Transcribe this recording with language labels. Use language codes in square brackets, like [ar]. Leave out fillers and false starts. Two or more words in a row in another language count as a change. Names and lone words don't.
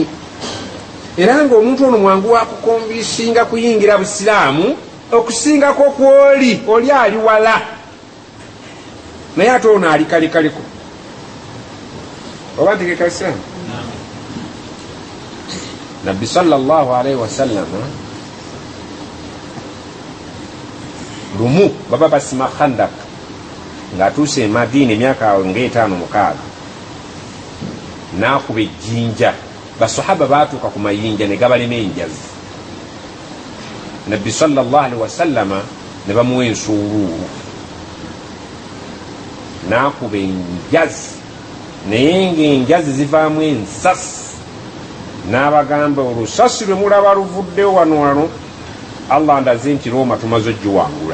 [lg] Era ng'omuntu ono mwangu wakukombisinga kuyingira busiraamu okusingako kwoli oli ali wala naye ate ono ali kalekaliko. Oba ntegeka busiraamu? Nabbi [ar] صلى الله عليه وسلم [lg] lumu baba basima Khandak ng'atuuse e Madina emyaka ng'etaano mukaaga n'akuba ejjinja. Basahaba baatuuka ku mayinja ne gabalema enjazi. Nabbi [ar] صلى الله عليه وسلم [lg] ne bamuwa ensuuluulu n'akuba enjazi naye ng'enjazi zivaamu ensasi. N'abagamba olusasi lwe mulaba luvuddewo wano Allah ndaze nti Roma tumaze ogiwangula.